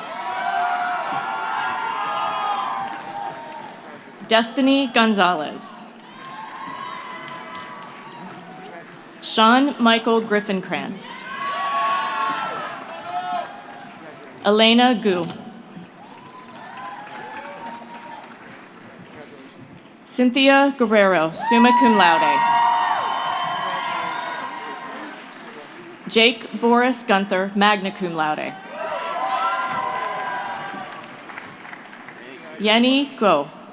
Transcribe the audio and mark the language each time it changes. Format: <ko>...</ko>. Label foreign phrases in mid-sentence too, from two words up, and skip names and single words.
<en>Destiny Gonzalez. Sean Michael Griffinkrantz. Elena Gu. Cynthia Guerrero,</en> <la>summa cum laude.</la> <en>Jake Boris Gunther,</en> <la>magna cum laude.</la> <en>Yenny Go.</en>